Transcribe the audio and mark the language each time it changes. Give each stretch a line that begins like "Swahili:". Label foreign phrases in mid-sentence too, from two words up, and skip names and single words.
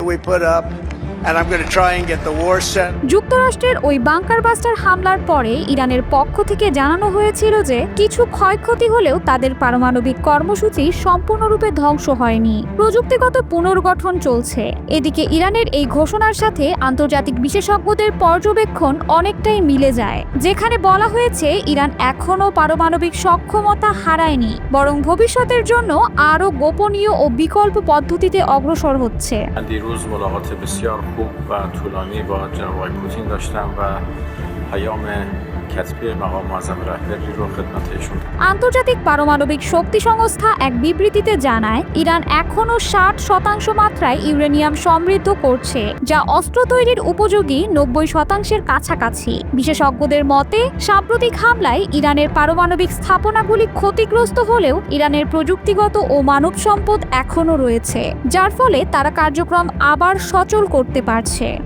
Bangla: যুক্তরাষ্ট্রের ওই বাংকার বাস্টার হামলার পরে ইরানের পক্ষ থেকে জানানো হয়েছিল যে কিছু ক্ষয়ক্ষতি হলেও তাদের পারমাণবিক কর্মসূচি সম্পূর্ণরূপে ধ্বংস হয়নি, প্রযুক্তিগত পুনর্গঠন চলছে। এদিকে ইরানের এই ঘোষণার সাথে আন্তর্জাতিক বিশেষজ্ঞদের পর্যবেক্ষণ অনেকটাই মিলে যায়, যেখানে বলা হয়েছে ইরান এখনও পারমাণবিক সক্ষমতা হারায়নি, বরং ভবিষ্যতের জন্য আরও গোপনীয় ও বিকল্প পদ্ধতিতে অগ্রসর হচ্ছে।
Persian: خوب و طولانی با جناب آقای پوتین داشتم و پیام کتبی مقام معظم رهبری رو خدمت ایشون।
Bangla: আন্তর্জাতিক পারমাণবিক শক্তি সংস্থা এক বিবৃতিতে জানায়, ইরান এখনও 60% মাত্রায় ইউরেনিয়াম সমৃদ্ধ করছে, যা অস্ত্র তৈরির উপযোগী 90%-এর কাছাকাছি। বিশেষজ্ঞদের মতে সাম্প্রতিক হামলায় ইরানের পারমাণবিক স্থাপনাগুলি ক্ষতিগ্রস্ত হলেও ইরানের প্রযুক্তিগত ও মানব সম্পদ এখনও রয়েছে, যার ফলে তারা কার্যক্রম আবার সচল করতে পারছে।